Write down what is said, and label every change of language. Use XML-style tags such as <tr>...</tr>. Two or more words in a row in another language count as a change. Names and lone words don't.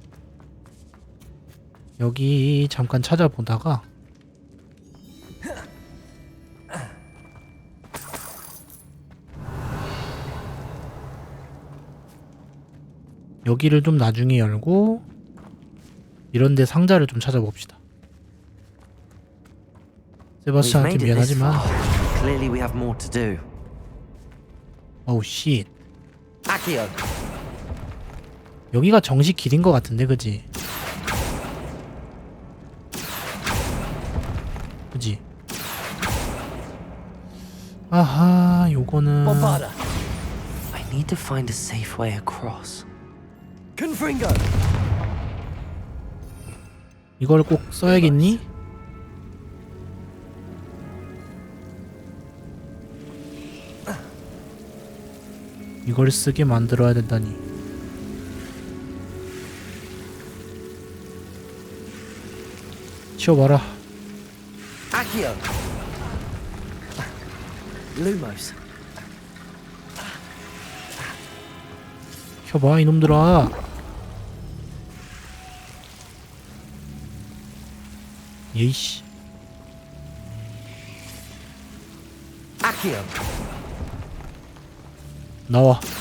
<ko>여기 잠깐 찾아보다가 여기를 좀 나중에 열고 이런데 상자를 좀 찾아봅시다. 세바스찬한테 미안하지만</ko> <en>Clearly we have more to do.</en> <ko>어우 씨.</ko> <la>Accio.</la> <ko>여기가 정식 길인 것 같은데 그지? 그지? 아하 요거는</ko> <la>Bombarda.</la> <en>I need to find a safe way across.</en> <la>Confringo.</la> <ko>이걸 꼭 써야겠니? 이걸 쓰게 만들어야 된다니. 치워봐라.</ko> <la>Accio. Lumos.</la> <ko>켜봐 이놈들아. 예이씨.</ko> <la>Accio.</la> <ko>나와.</ko>